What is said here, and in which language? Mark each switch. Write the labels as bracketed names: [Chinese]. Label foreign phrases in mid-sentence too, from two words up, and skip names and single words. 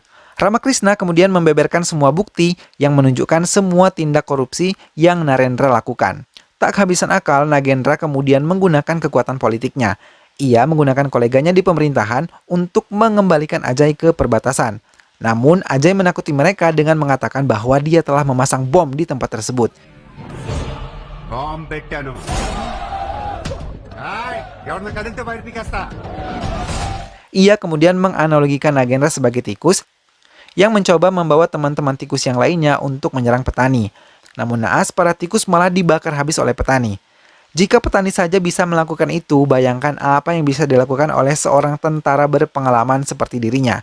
[Indonesian] Ramakrishna kemudian membeberkan semua bukti yang menunjukkan semua tindak korupsi yang Narendra lakukan. Tak kehabisan akal, Nagendra kemudian menggunakan kekuatan politiknya. Ia menggunakan koleganya di pemerintahan untuk mengembalikan Ajay ke perbatasan. Namun, Ajay menakuti mereka dengan mengatakan bahwa dia telah memasang bom di tempat tersebut. [Telugu] బాంబ్ పెట్టాను ఎవరిని కదిలితే బయట పీకేస్తా. [Indonesian] Ia kemudian menganalogikan Nagendra sebagai tikus yang mencoba membawa teman-teman tikus yang lainnya untuk menyerang petani. Namun naas, para tikus malah dibakar habis oleh petani. Jika petani saja bisa melakukan itu, bayangkan apa yang bisa dilakukan oleh seorang tentara berpengalaman seperti dirinya.